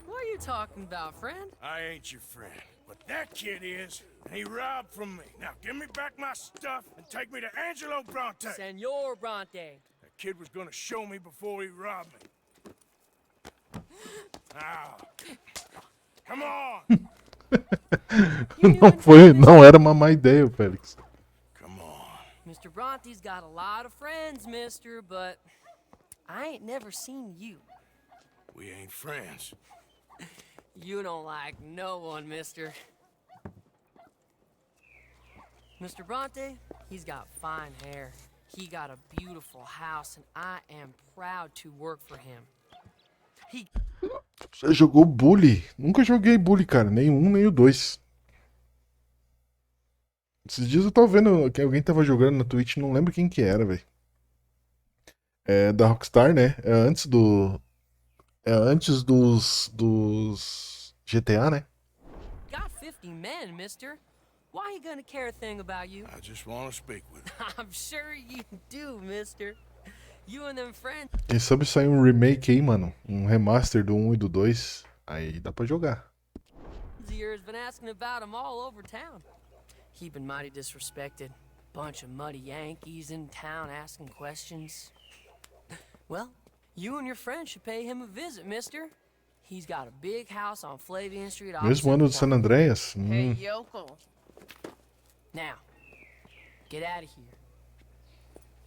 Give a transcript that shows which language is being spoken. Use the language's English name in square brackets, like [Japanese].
[English] What are you talking about, friend? I ain't your friend, but that kid is, and he robbed from me. Now give me back my stuff and take me to Angelo Bronte. Senor Bronte. That kid was gonna show me before he robbed me. Now, come on! [Portuguese] Não foi, não era uma má ideia, Félix. [English] Come on. Mr. Bronte's got a lot of friends, mister, but I ain't never seen you. We ain't friends. You don't like no one, mister. Mr. Bronte, he's got fine hair. He got a beautiful house, and I am proud to work for him. He... [Portuguese] Você jogou Bully? Nunca joguei Bully, cara. Nem um, nem o dois. Esses dias eu tava vendo que alguém tava jogando na Twitch, não lembro quem que era, velho. É da Rockstar, né? É antes do... É antes dos GTA, né? [English] Got 50 men, mister. Why he gonna care a thing about you? I just want to speak with him. I'm sure you do, mister. You and them friends... [Portuguese] Quem sabe sair um remake aí, mano. Um remaster do 1 e do 2. Aí dá pra jogar. [English] Yours been asking about him all over town. He been mighty disrespected. Bunch of muddy Yankees in town asking questions. Well, you and your friend should pay him a visit, mister. He's got a big house on Flavian Street. [Portuguese] Mesmo ano de San Andreas? [English] Hey, yokel. Now, get out of here.